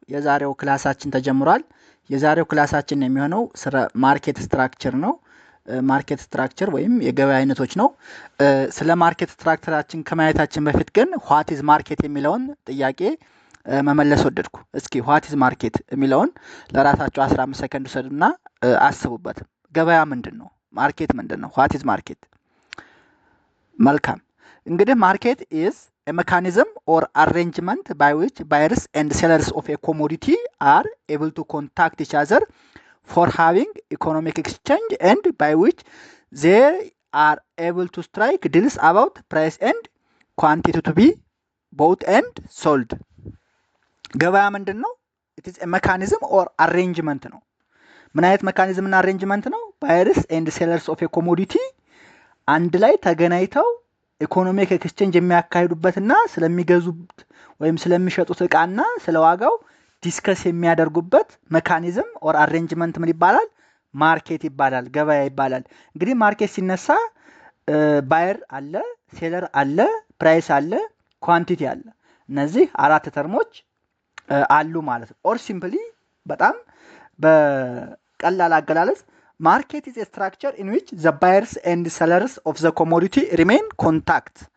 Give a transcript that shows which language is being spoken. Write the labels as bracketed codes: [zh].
[am] የዛሬው ክላሳችን ተጀምሯል። የዛሬው ክላሳችን የሚሆነው ስለ ማርኬት ስትራክቸር ነው። ማርኬት ስትራክቸር ወይም የገበያ አይነቶች ነው። ስለ ማርኬት ስትራክቸራችን ከማየታችን በፊት ግን [en] ዋት ኢዝ ማርኬት [am] የሚለውን ጥያቄ መመለስ ወደድኩ። እስኪ ዋት ኢዝ ማርኬት የሚለውን ለራሳቸው 15 ሰከንድ ውሰዱና አስቡበት። ገበያ ምንድን ነው? ማርኬት ምንድን ነው? ዋት ኢዝ ማርኬት? [en] መልካም እንግዲህ ማርኬት ኢዝ a mechanism or arrangement by which buyers and sellers of a commodity are able to contact each other for having economic exchange and by which they are able to strike deals about price and quantity to be bought and sold. [am] ገበያ ምንድን ነው? [en] it is a mechanism or arrangement ነው። [am] ምን አይነት [en] mechanism እና arrangement ነው? buyers and sellers of a commodity [am] አንድ ላይ ተገናኝተው ኢኮኖሚክ ኤክስቼንጅ የሚያካሂዱበትና ስለሚገዙት ወይም ስለሚሸጡት ዕቃና ስለዋጋው ዲስከስ የሚያደርጉበት ሜካኒዝም ኦር አሬንጅመንት ምን ይባላል? ማርኬት ይባላል፣ ገበያ ይባላል። እንግዲህ ማርኬት ሲነሳ ባየር አለ፣ ሴለር አለ፣ ፕራይስ አለ፣ ኳንቲቲ አለ። እነዚህ አራት ተርሞች አሉ ማለት ነው። ኦር ሲምፕሊ በጣም በቀላል አገላለጽ [en] Market is a structure in which the buyers and sellers of the commodity remain contact.